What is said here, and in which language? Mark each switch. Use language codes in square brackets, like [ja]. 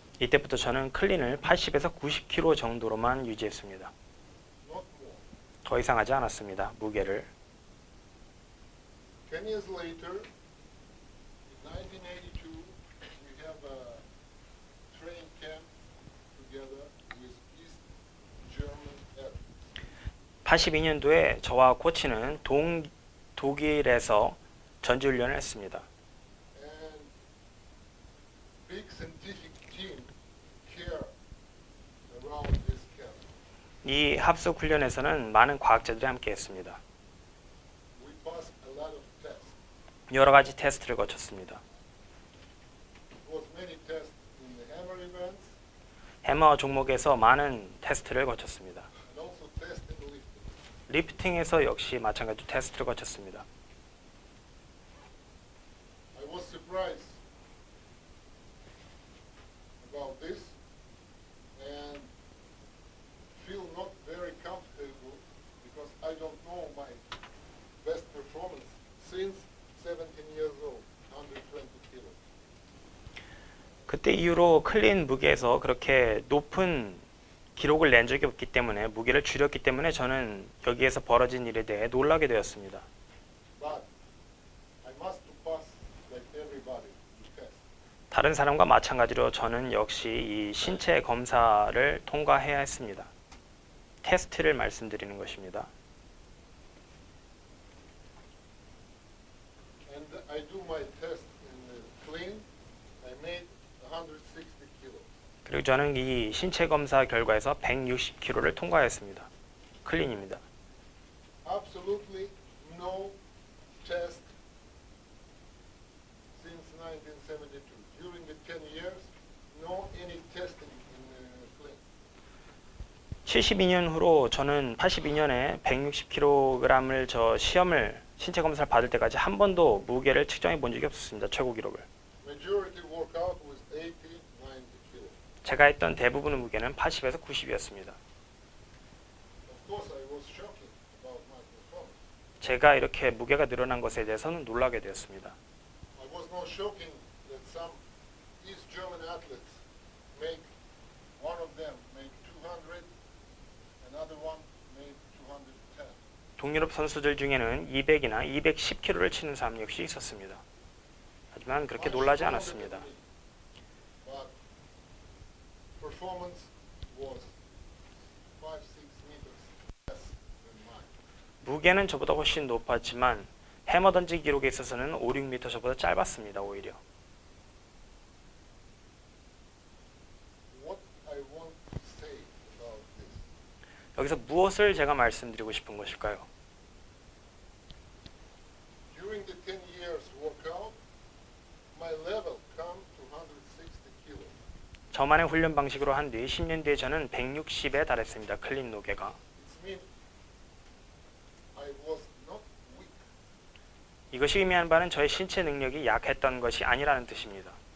[ko] 이때부터 저는 클린을 80에서 90kg 정도로만 유지했습니다. [en] not more. [ko] 더 이상 하지 않았습니다. 무게를. [en] 10 years later, in 1982, we have a train camp together with East German athletes. [ko] 82년도에 저와 코치는 독일에서 전지훈련을 했습니다. [en] And big scientific team here around this camp. [ko] 이 합숙 훈련에서는 많은 과학자들이 함께했습니다. [en] We passed a lot of tests. [ko] 여러 가지 테스트를 거쳤습니다. [en] It was many tests in the hammer events [ko] 해머 종목에서 많은 테스트를 거쳤습니다. [en] and also tests in lifting. [ko] 리프팅에서 역시 마찬가지로 테스트를 거쳤습니다. [en] I was surprised about this and feel not very comfortable because I don't know my best performance since 17 years old, 120 kilos. [ko] 그때 이후로 클린 무게에서 그렇게 높은 기록을 낸 적이 없기 때문에 무게를 줄였기 때문에 저는 여기에서 벌어진 일에 대해 놀라게 되었습니다. [en] But I must to pass like everybody the test. [ko] 다른 사람과 마찬가지로 저는 역시 이 신체 검사를 통과해야 했습니다. 테스트를 말씀드리는 것입니다. [en] And I do my test in the clean. I made 160 kilos. [ko] 그리고 저는 이 신체 검사 결과에서 160kg를 통과했습니다. 클린입니다. [en] Absolutely no test since 1972. During the 10 years, no any testing in clean. [ko] 72년 후로 저는 82년에 160kg을 시험을 신체 검사를 받을 때까지 한 번도 무게를 측정해 본 적이 없었습니다. 최고 기록을. [en] Majority workout was 80, 90 kilos. [ko] 제가 했던 대부분의 무게는 80에서 90이었습니다. [en] Of course, I was shocking about my performance. [ko] 제가 이렇게 무게가 늘어난 것에 대해서는 놀라게 되었습니다. [en] I was not shocking that some East German athletes make one of them make 200, another one made 210. [ko] 동유럽 선수들 중에는 200이나 210kg를 치는 사람 역시 있었습니다. 하지만 그렇게 놀라지 않았습니다. [en] But performance was 5, 6 meters less than mine. [ko] 무게는 저보다 훨씬 높았지만 해머 던지 기록에 있어서는 5, 6m 저보다 짧았습니다. 오히려. [en] What I want to say about this, [ko] 여기서 무엇을 제가 말씀드리고 싶은 것일까요? [en] during the 10 years workout, my level come to 160 kilos. [ko] 저만의 훈련 방식으로 한 뒤 10년 뒤에 저는 160에 달했습니다. 클린 노게가. [en] It means I was not weak. [ko] 이것이 의미하는 바는 저의 신체 능력이 약했던 것이 아니라는 뜻입니다.